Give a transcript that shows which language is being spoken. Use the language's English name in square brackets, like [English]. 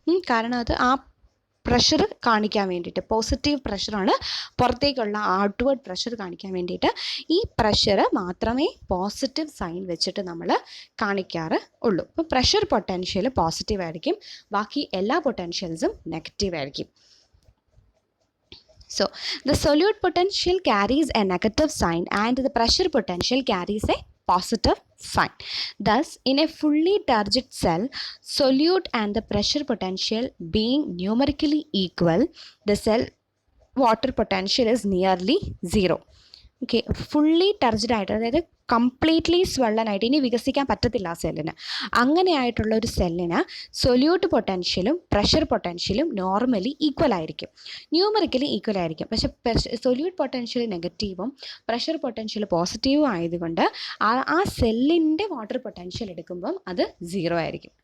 [Malayalam] കാരണം അത് ആ പ്രഷർ കാണിക്കാൻ വേണ്ടിയിട്ട്, പോസിറ്റീവ് പ്രഷറാണ് പുറത്തേക്കുള്ള ഔട്ട്വേർഡ് പ്രഷർ കാണിക്കാൻ വേണ്ടിയിട്ട് ഈ പ്രഷർ മാത്രമേ പോസിറ്റീവ് സൈൻ വെച്ചിട്ട് നമ്മൾ കാണിക്കാറ് ഉള്ളൂ. അപ്പോൾ പ്രഷർ പൊട്ടൻഷ്യൽ പോസിറ്റീവ് ആയിരിക്കും, ബാക്കി എല്ലാ പൊട്ടൻഷ്യൽസും നെഗറ്റീവ് ആയിരിക്കും. [English] So the solute potential carries a negative sign and the pressure potential carries a positive sign. Thus, in a fully turgid cell, solute and the pressure potential being numerically equal, the cell water potential is nearly zero. [Malayalam] Okay, fully ടർജിഡ് ആയിട്ട്, അതായത് completely സ്വള്ളനായിട്ട് ഇനി വികസിക്കാൻ പറ്റത്തില്ല ആ സെല്ലിന്, അങ്ങനെയായിട്ടുള്ള ഒരു സെല്ലിന് solute പൊട്ടൻഷ്യലും pressure പൊട്ടൻഷ്യലും normally equal ആയിരിക്കും, numerically equal ആയിരിക്കും. പക്ഷേ സൊല്യൂട്ട് പൊട്ടൻഷ്യൽ നെഗറ്റീവും പ്രഷർ പൊട്ടൻഷ്യൽ പോസിറ്റീവും ആയതുകൊണ്ട് ആ സെല്ലിൻ്റെ വാട്ടർ പൊട്ടൻഷ്യൽ എടുക്കുമ്പം അത് 0 ആയിരിക്കും.